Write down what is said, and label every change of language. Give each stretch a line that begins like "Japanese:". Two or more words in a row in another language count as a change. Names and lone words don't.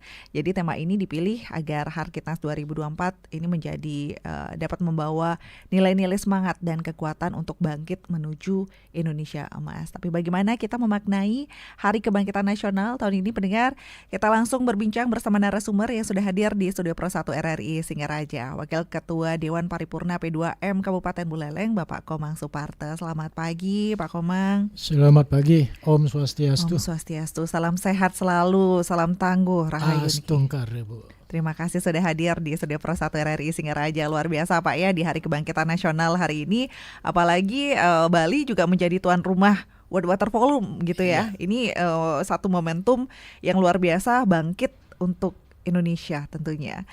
Indonesian: Jadi tema ini dipilih agar Harkitnas 2024 ini menjadi dapat membawa nilai-nilai semangat dan kekuatan untuk bangkit menuju Indonesia Emas. Tapi bagaimana kita memaknai Hari Kebangkitan Nasional tahun ini, pendengar? Kita langsung berbincang bersama narasumber yang sudah hadir di Studio Pro 1 RRI Singaraja, Wakil Ketua Dewan Paripurna P2M Kabupaten Buleleng, Bapak Komang Suparte. Selamat pagi, Pak Komang. Selamat pagi, Om Swastiastu. Om Swastiastu, salam sehat selalu, salam tangguh, rahayu. Astungkar, Bu. Terima kasih sudah hadir di Studio Pro 1 RRI Singaraja. Luar biasa Pak ya di Hari Kebangkitan Nasional hari ini. Apalagi Bali juga menjadi tuan rumah World Water Forum gitu ya. Ini satu momentum yang luar biasa bangkit untuk Indonesia tentunya.